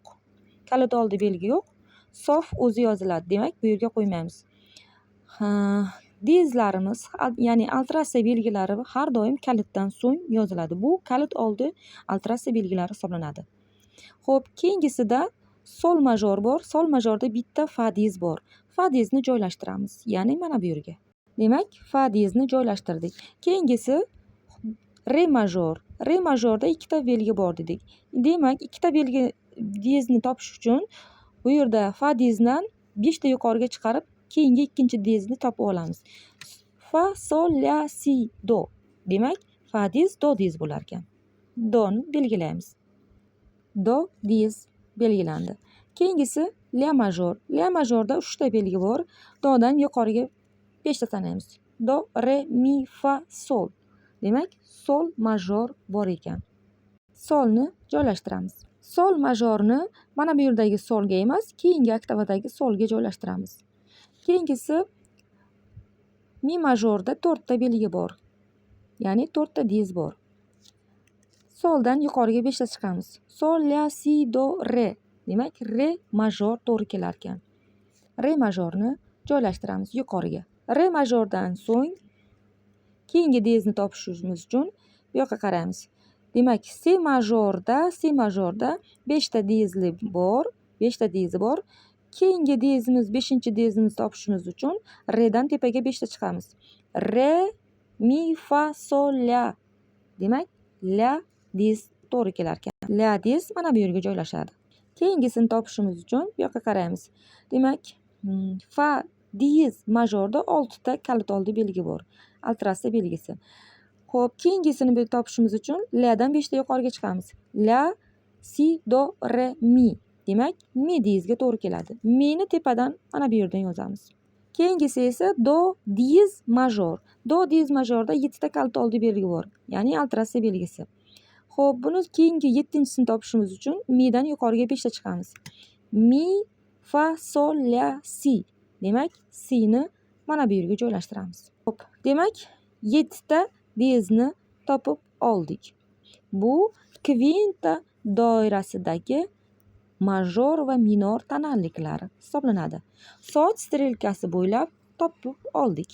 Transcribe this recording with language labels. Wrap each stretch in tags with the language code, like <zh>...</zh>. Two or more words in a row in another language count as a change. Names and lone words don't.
<uz>Kalit oldi belgi yo'q. Sof o'zi yoziladi. Demak, bu yerga qo'ymaymiz. Diezlarimiz, ya'ni alteratsiya belgilari har doim kalitdan so'ng yoziladi. Bu kalit oldi alteratsiya belgilari hisoblanadi. Xo'p, keyingisida sol major bor. Sol majorda bitta fa diez bor. Fa diezni joylashtiramiz. Ya'ni mana bu yerga. Demak, fa diezni joylashtirdik. Keyingisi re major. Re majorda 2 ta belgi bor dedik. Demak, 2 ta belgi diezni topish uchun bu yerda fa diezdan 5 ta yuqoriga chiqarib, keyingi ikkinchi diezni topib olamiz. Fa, sol, la, si, do. Demak, fa diez, do diez bo'lar ekan. Doni belgilaymiz. Do diez belgilandi. Keyingisi la major. La majorda 3 ta belgi bor. Dodan yuqoriga 5 ta sanaymiz. Do, re, mi, fa, sol. Demak, sol major bor ekan. Solni joylashtiramiz. Sol majorni mana bu yerdagi solga emas, keyingi oktavadagi solga joylashtiramiz. Keyingisi mi majorda 4 ta belgi bor. Ya'ni 4 ta diez bor. Soldan yuqoriga 5 ta chiqamiz. Sol, la, si, do, re. Demak, re major to'g'ri kelar ekan. Re majorni joylashtiramiz yuqoriga. Re majordan so'ng keyingi diezni topishimiz uchun bu yoqqa qaraymiz. Demak, si majorda 5 ta diezli bor, 5 ta diezi bor. Keyingi diezimiz 5-chi diezimizni topishimiz uchun redan tepaga 5 ta chiqamiz. Re, mi, fa, sol, la. Demak, la diez to'g'ri kelar ekan. La diez mana bu yerga joylashadi. Keyingisini topishimiz uchun bu yoqqa qaraymiz. Demak, fa diez majorda 6 ta kalit oldi belgi bor. Alteratsiya belgisi. Xo'p, keyingisini topishimiz uchun ladan 5 ta yuqoriga chiqamiz. La, si, do, re, mi. Demak, mi diezga to'g'ri keladi. Mi'ni tepadan mana bu yerdan yozamiz. Keyingisi esa do diez major. Do diez majorda 7 ta kalit oldi belgi bor. Ya'ni alteratsiya belgisi. Xo'p, buni keyingi 7-chisini topishimiz uchun mi'dan yuqoriga 5 ta chiqamiz. Mi, fa, sol, la, si. Demak, si'ni mana bu yerga joylashtiramiz. Xo'p, demak, 7 ta diezni topib oldik. Bu kvinta doirasidagi major va minor tonalliklari hisoblanadi. Soat strelkasi bo'ylab topib oldik.</uz>